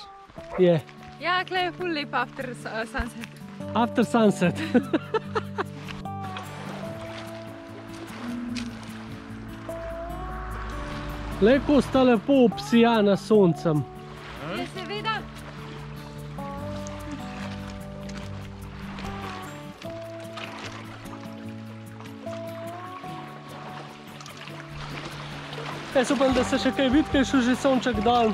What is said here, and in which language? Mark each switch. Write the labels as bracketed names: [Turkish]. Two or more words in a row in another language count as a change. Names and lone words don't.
[Slovenian] Je. Ja, klej je ful lep [English] after sunset. After sunset. [Slovenian] Lepo sta lepo obsijana s soncem. Je seveda. Jaz upam, da se še kaj vidi, ker je šel že sonček dol.